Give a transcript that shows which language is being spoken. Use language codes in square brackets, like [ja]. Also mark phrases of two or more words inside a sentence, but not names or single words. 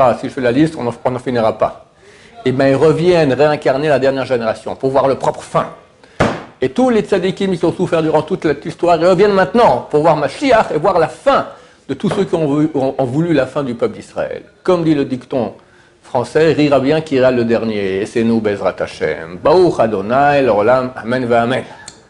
[fr] Si je fais la liste, on n'en finira pas. Et bien, ils reviennent réincarner la dernière génération pour voir leur propre fin. Et tous les tzadikim qui ont souffert durant toute l'histoire, ils reviennent maintenant pour voir Mashiach et voir la fin de tous ceux qui ont voulu la fin du peuple d'Israël. Comme dit le dicton français, rira bien qui ira le dernier. Et c'est nous, [he] בעזרת השם. ברוך אדוני, לעולם, אמן ואמן.